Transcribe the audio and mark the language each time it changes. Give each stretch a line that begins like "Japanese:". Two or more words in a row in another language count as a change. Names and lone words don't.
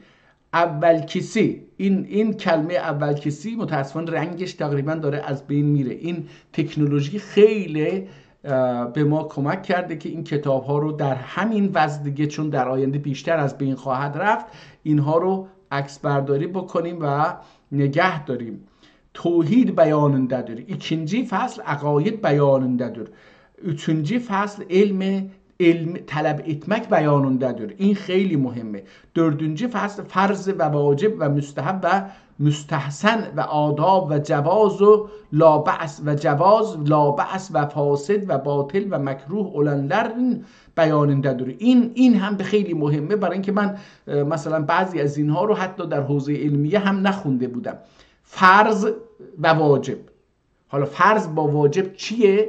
Persian: اول کسی، این کلمه اول کسی متاسفانه رنگش تقریبا داره از بین میره. این تکنولوژی خیلی به ما کمک کرده که این کتاب ها رو در همین وضع دیگه، چون در آینده بیشتر از بین خواهد رفت، اینها رو عکس برداری بکنیم و نگه داریم.
Turkish: توحید beyanındadır. İkinci fasl akaid beyanındadır. Üçüncü fasl ilm talep etmek beyanındadır.
Persian: این خیلی مهمه.
Turkish: dördüncü fasl farz ve vacip ve müstehap ve müstahsen ve adap ve cevaz ve la be's ve cevaz la be's ve fasit ve batıl ve mekruh olanların beyanındadır.
Persian: این هم به خیلی مهمه، برای اینکه من مثلا بعضی از اینها رو حتی در حوزه علمیه هم نخونده بودم. فرض و واجب. حالا فرض با واجب چیه؟